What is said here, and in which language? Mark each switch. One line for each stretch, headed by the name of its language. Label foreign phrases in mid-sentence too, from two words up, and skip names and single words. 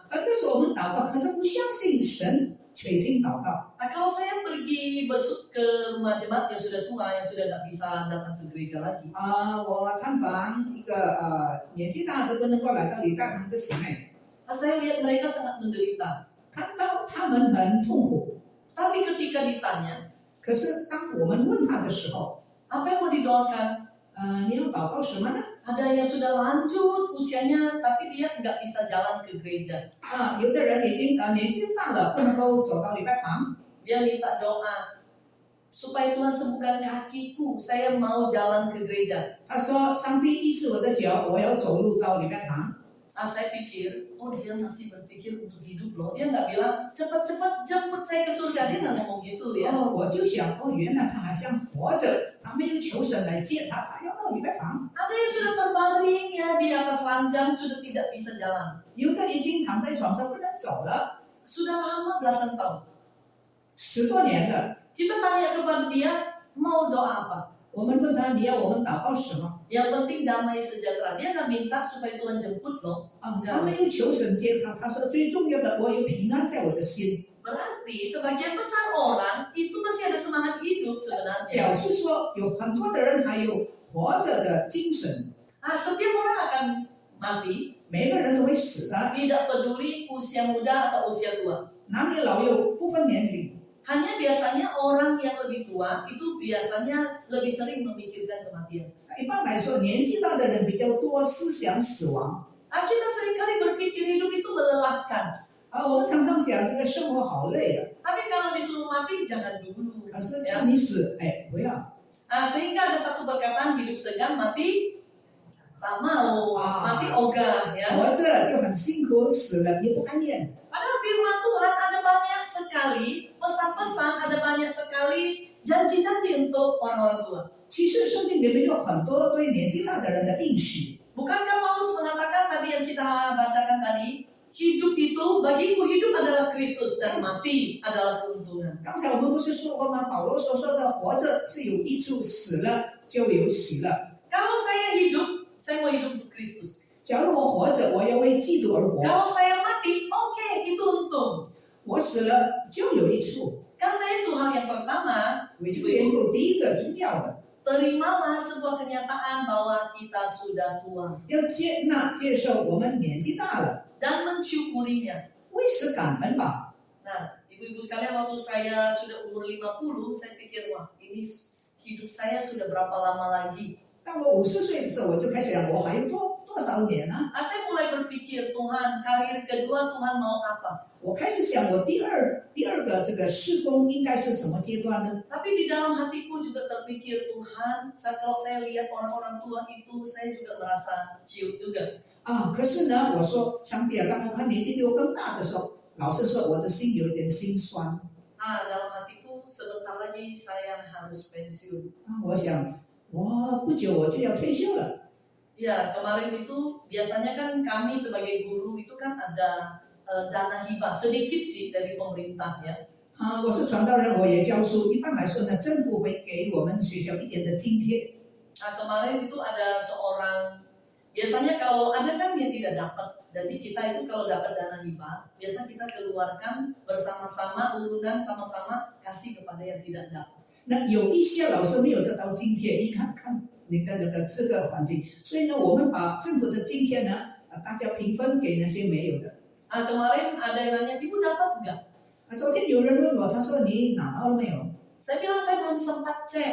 Chinese: 那时候我们祷告，可是不相信神垂听祷告。
Indonesian: Nah, kalau saya pergi besuk ke rumah jemaat yang sudah tua, yang sudah nggak bisa datang ke gereja lagi.
Chinese: 我探访一个年纪大的不能够来到礼拜堂的姊妹，
Indonesian: Nah, saya lihat mereka sangat menderita.
Chinese: 看到他们很痛苦。
Indonesian: Tapi ketika ditanya,
Chinese: 可是当我们问他的时候，
Indonesian: apa yang mau didoakan?
Chinese: 你要祷告什么呢？
Indonesian: Ada yang sudah lanjut usianya, tapi dia nggak bisa jalan ke gereja.
Chinese: 有的人已经年纪大了，不能够走到礼拜堂，
Indonesian: Dia minta doa supaya Tuhan sembuhkan kakiku. Saya mau jalan ke gereja.
Chinese: 他说：“上帝医治我的脚，我要走路到礼拜堂。”
Indonesian: Saya pikir, oh dia masih berpikir untuk hidup loh. Dia nggak bilang cepat-cepat jemput saya ke surga. Dia nggak ngomong gitu ya.
Chinese: 我就想，原来他还像活着，他没有求神来接他，他要到礼拜堂。
Indonesian: Ada yang sudah terbaring ya di atas ranjang sudah tidak bisa jalan.
Chinese: 有的已经躺在床上不能走了，
Indonesian: Sudah lama belasan tahun.
Chinese: 10 多年了。
Indonesian: Kita tanya kepada dia mau doa apa.
Chinese: 我们问他你要我们祷告什么
Indonesian: Yang penting damai sejahtera. Dia nggak minta supaya Tuhan jemput loh. 啊？
Chinese: 他没有求神接他，他说最重要的我有平安在我的心，
Indonesian: Berarti sebagian besar orang itu masih ada semangat hidup
Chinese: 表
Indonesian: sebenarnya.
Chinese: 示说有很多的人还有活着的精神。
Indonesian: Setiap orang akan mati,
Chinese: 每个人都会死的，
Indonesian: tidak peduli usia muda atau usia tua.
Chinese: 男女老幼不分年龄。
Indonesian: Hanya biasanya orang yang lebih tua itu biasanya lebih sering memikirkan kematian.
Chinese: 一般来说，年纪大的人比较多思想死亡。
Indonesian: Kita seringkali berpikir hidup itu melelahkan.
Chinese: 我们常常想这个生活好累啊，
Indonesian: Tapi kalau disuruh mati jangan dulu.
Chinese: 可是 Ya. 叫你死，不要。
Indonesian: Sehingga ada satu perkataan hidup segan mati tak mau, mati Ah. ogah ya.
Chinese: 活着就很辛苦，死了也不甘愿。
Indonesian: Padahal firman Tuhan ada banyak sekali pesan-pesan, ada banyak sekali janji-janji untuk orang-orang tua.
Chinese: 其实圣经里面有很多对年纪大的人的应许。
Indonesian: Bukankah Paulus mengatakan tadi yang kita bacakan tadi, hidup itu bagiku hidup adalah Kristus dan mati adalah keuntungan.
Chinese: 刚才我们不是说过吗？保罗所说的活着是有益处，死了就有喜乐。
Indonesian: Kalau saya hidup, saya mau hidup untuk Kristus.
Chinese: 假如我活着，我要为基督而活；
Indonesian: Kalau saya mati, oke, itu untung.
Chinese: 我死了就有益处。
Indonesian: Karena itu hal yang pertama,
Chinese: 为这个缘故，第一个重要的
Indonesian: terimalah sebuah kenyataan bahwa kita sudah tua
Chinese: 要接纳、接受我们年纪大了，
Indonesian: dan mensyukurinya.
Chinese: 为此感恩吧。
Indonesian: Nah, ibu-ibu sekalian, waktu saya sudah umur 50, saya pikir, wah, ini hidup saya sudah berapa lama lagi?
Chinese: 当我50岁的时候，我就开始想，我还有多少年呢？
Indonesian: Saya mulai berpikir, Tuhan, karir kedua Tuhan mau apa?
Chinese: 我开始想，我第二个这个事工应该是什么阶段呢？
Indonesian: Tapi di dalam hatiku juga terpikir, Tuhan, kalau saya lihat orang-orang tua itu, saya juga merasa ciut juga.
Chinese: 可是呢，我说上帝啊，当我看年纪比我更大的时候，老实说，我的心有一点心酸。
Indonesian: Dalam hatiku, sebentar lagi saya harus pensiun.
Chinese: 我想，我不久我就要退休了。
Indonesian: Ya, kemarin itu biasanya kan kami sebagai guru itu kan ada dana hibah sedikit sih dari pemerintah ya.
Chinese: 我是传道人，我也教书。一般来说呢，政府会给我们学校一点的津贴。
Indonesian: Kemarin itu ada seorang, biasanya kalau ada kan yang tidak dapat, jadi kita itu kalau dapat dana hibah, biasa kita keluarkan bersama-sama, urunan sama-sama kasih kepada yang tidak dapat.
Chinese: 那有一些老师没有得到津贴，一看你的那个这个环境，所以呢，我们把政府的津贴呢，大家平分给那些没有的。
Indonesian: Kemarin ada yang nanya, ibu dapat nggak?
Chinese: 昨天有人问我，他说你拿到了没有？
Indonesian: Saya bilang saya belum sempat cek.